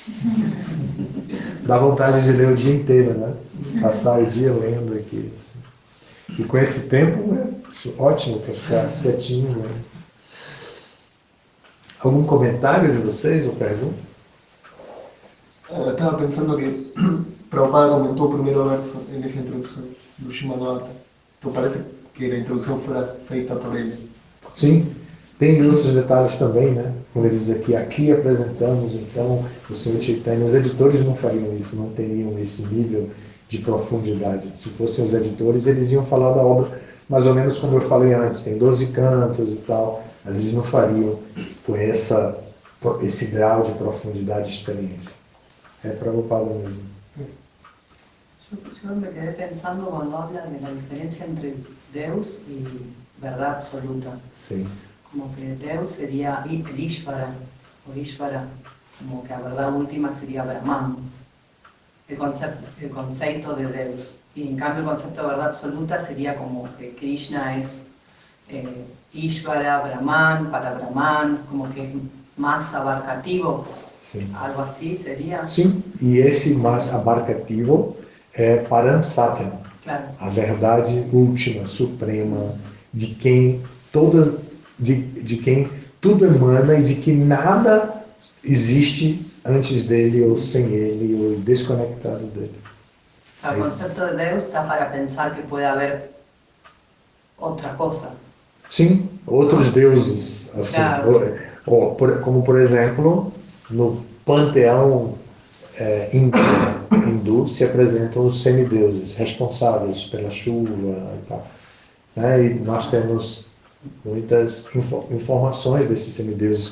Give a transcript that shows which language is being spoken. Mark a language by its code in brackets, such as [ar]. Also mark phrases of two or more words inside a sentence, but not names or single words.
[pt] Dá vontade de ler o dia inteiro, né? Passar o dia lendo aqui. Assim. E com esse tempo é ótimo para ficar quietinho, né? Algum comentário de vocês ou pergunta? [es] Estaba pensando que Prabhupada comentó el primer verso en esa introducción do Shimadvata. [pt] Então parece que a introdução fora feita por ele. Sim, tem outros detalhes também, né? Quando ele diz aqui apresentamos, então, o Senhor Chaitanya, os editores não fariam isso, não teriam esse nível de profundidade. Se fossem os editores, eles iam falar da obra, mais ou menos como eu falei antes, tem 12 cantos e tal, mas eles não fariam com esse grau de profundidade e experiência. É Prabhupada mesmo. [es] Yo me quedé pensando cuando habla de la diferencia entre Deus y verdad absoluta. [pt] Sim. [es] Como que Deus sería el Ishvara, o Ishvara, como que la verdad última sería Brahman, el concepto de Deus. Y en cambio el concepto de verdad absoluta sería como que Krishna es Ishvara, Brahman, para Brahman, como que es más abarcativo. [pt] Sim. [es] Algo así sería. [pt] Sim, e esse mais abarcativo é Paransatya, Claro. a verdade última, suprema, de quem de quem tudo emana e de que nada existe antes dele ou sem ele ou desconectado dele. [es] El concepto de Deus está para pensar que puede haber otra cosa. [pt] Sim, outros deuses, assim, Claro. como por exemplo, no panteão hindu se apresentam os semideuses responsáveis pela chuva e tal. Né? E nós temos muitas informações desses semideuses.